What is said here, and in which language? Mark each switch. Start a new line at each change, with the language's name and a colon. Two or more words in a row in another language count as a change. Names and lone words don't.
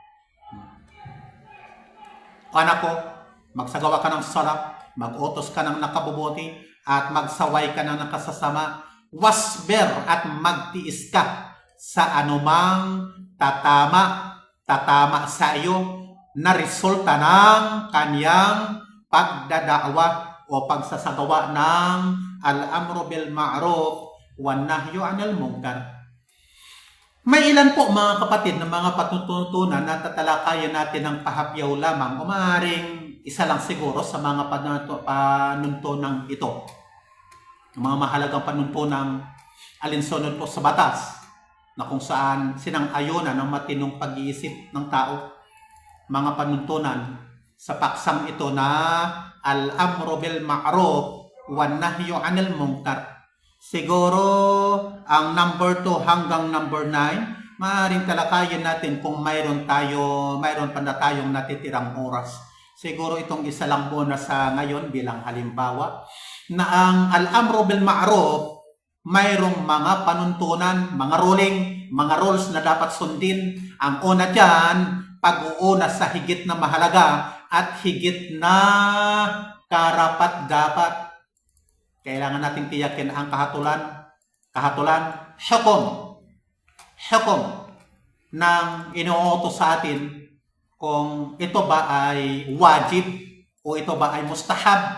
Filipino: Anak ko, magsagawa ka ng salat, mag-utos ka ng nakabubuti, at magsaway ka ng nakasasama, wasbir at magtiis ka sa anumang tatama sa iyo na resulta ng kanyang pagdadaawa o pagsasagawa ng
Arabic: الأمر بالمعروف والنهي عن المنكر.
Filipino: May ilan po mga kapatid na mga patutunan na tatalakayan natin ng pahapyaw lamang o maaaring isa lang siguro sa mga panuntunang ito. Mga mahalagang panuntunang alinsunod po sa batas na kung saan sinang-ayunan ng matinong pag-iisip ng tao. Mga panuntunan sa paksang ito na
Arabic: الأمر بالمعروف والنهي عن المنكر.
Filipino: Siguro ang number 2 hanggang number 9, maaaring talakayin natin kung mayroon pa na tayong natitirang oras. Siguro itong isa lang muna sa ngayon bilang halimbawa na ang
Arabic: الأمر بالمعروف,
Filipino: mayroong mga panuntunan, mga ruling, mga rules na dapat sundin. Ang una dyan, pag-uuna sa higit na mahalaga at higit na karapat-dapat. Kailangan nating tiyakin ang kahatulan, hukom ng inuutos sa atin kung ito ba ay wajib o ito ba ay mustahab.